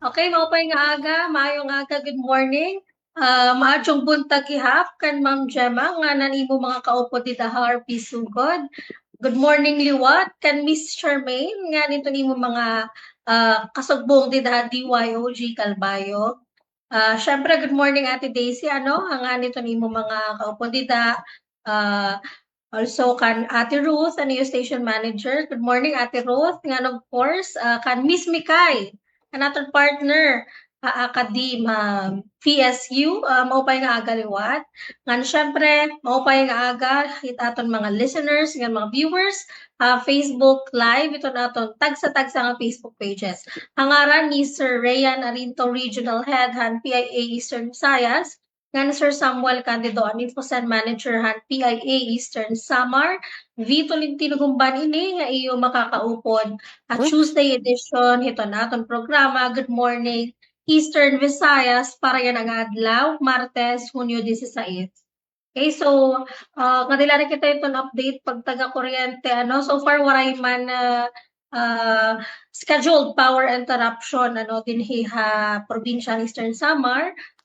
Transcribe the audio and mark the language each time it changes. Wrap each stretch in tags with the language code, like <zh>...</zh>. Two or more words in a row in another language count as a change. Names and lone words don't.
<war>Okay, maupay nga aga,</war> <ceb>maayong aga,</ceb> <en>good morning.</en> <ceb>Maadjong buntag</ceb> <war>ihap, kan Ma'am Gemma, nga nanimo mga kaupo dita HRP Sugod.</war> <en>Good morning,</en> <war>liwat, kan Miss Charmaine, nga nito nimo mga kasugbong dita DYOG Calbayog. Syempre,</war> <en>good morning,</en> <war>Ate Daisy, nga nito nimo mga kaupo dita, also, kan Ate Ruth, yung</war> <en>station manager. Good morning,</en> <war>Ate Ruth.</war> <en>And of course,</en> <war>kan Miss Mikay, kan ating partner, Akadim, PSU, maupay nga aga liwat. Ngan syempre, maupay nga aga, aton mga listeners, ngan mga viewers, Facebook Live, ito naton, tagsa-tagsa nga Facebook pages. Hangaran ni Sir Rayan Arinto, Regional Head, han PIA Eastern Visayas, nga Sir Samuel Candido, Infocen Manager han PIA Eastern Samar, V. Tolentino Gumban ini nga iyo makakaupod at</war> <en>Tuesday edition</en> <war>ito naton programa Good Morning Eastern Visayas para yan ang adlaw Martes, Hunyo 16. Okay, so kadila na kita itong update pag taga-kuryente</war> <en>so far</en> <war>waray man</war> <en>scheduled power interruption</en> <war>dinhi ha probinsya Eastern Samar.</war>